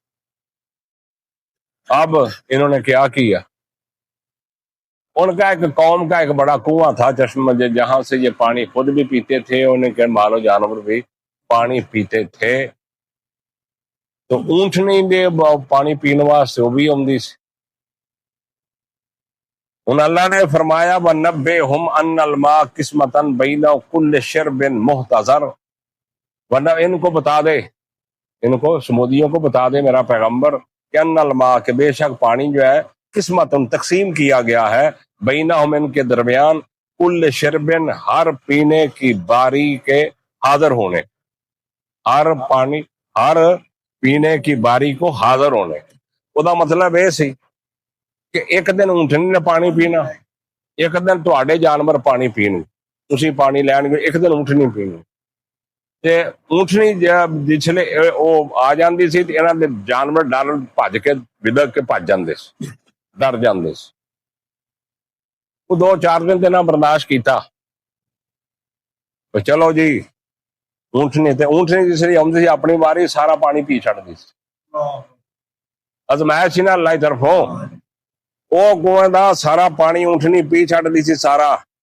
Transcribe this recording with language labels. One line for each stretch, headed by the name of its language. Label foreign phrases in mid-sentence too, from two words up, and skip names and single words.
Urdu: اب انہوں نے کیا کیا، ان کا ایک قوم کا ایک بڑا کنواں تھا، چشمہ، جہاں سے یہ پانی خود بھی پیتے تھے، انہیں کے مال و جانور بھی پانی پیتے تھے.
Punjabi: تو اونٹنی دے پانی پینے واسطے وہ بھی آندی سی.
Urdu: ان اللہ نے فرمایا
Arabic: وَنَبِّئْهُمْ أَنَّ الْمَاءَ قِسْمَةً بَيْنَ كُلِّ شِرْبٍ مُحْتَضَرٍ،
Urdu: ورنہ ان کو بتا دے، ان کو سمودیوں کو بتا دے میرا پیغمبر کہ
Arabic: ان الماء،
Urdu: کہ بے شک پانی جو ہے قسمت تقسیم کیا گیا ہے، بینہم ان کے درمیان،
Arabic: کل شربن
Urdu: ہر پینے کی باری کے حاضر ہونے، ہر پانی ہر پینے کی باری کو حاضر ہونے۔
Punjabi: وہ مطلب یہ سی کہ ایک دن اونٹنی نے پانی پینا، ایک دن تواڈے جانور پانی پین، تسی پانی لین گے، ایک دن اونٹنی پینی تے اونٹنی جسلے وہ آ جاندی سی تے انہاں دے جانور ڈر بھج کے بدک کے بھج جاندے سی، ڈر جاندے سی۔ وہ 2-4 دن تے نہ برداشت کیتا، چلو جی اونٹنی جسلی آمدی سی اپنی باری سارا پانی پی چھڑدی سی، ازمائش سی نا اللہ کی طرفوں، وہ کنویں دا سارا پانی اونٹنی پی چھڑدی سی سارا۔